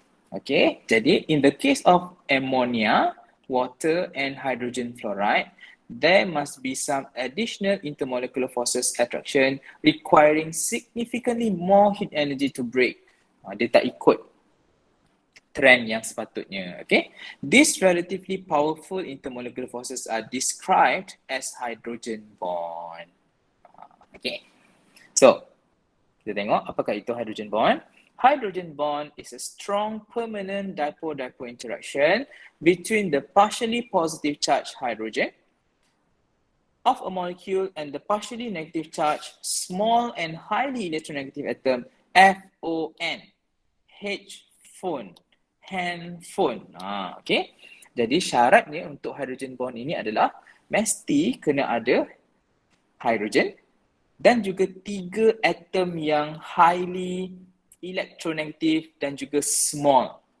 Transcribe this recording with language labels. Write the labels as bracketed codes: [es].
[en] Okay, [ms] jadi [en] in the case of ammonia, water and hydrogen fluoride, there must be some additional intermolecular forces attraction requiring significantly more heat energy to break. [ms] Dia tak ikut trend yang sepatutnya. [en] Okay, these relatively powerful intermolecular forces are described as hydrogen bond. [ms] Okay, so kita tengok apakah itu hydrogen bond. [en] Hydrogen bond is a strong permanent dipole-dipole interaction between the partially positive charged hydrogen of a molecule and the partially negative charged small and highly electronegative atom FON. H-phone. Handphone. Okay. [ms] Jadi syaratnya untuk hydrogen bond ini adalah mesti kena ada hydrogen dan juga 3 atom yang highly electronegative dan juga small.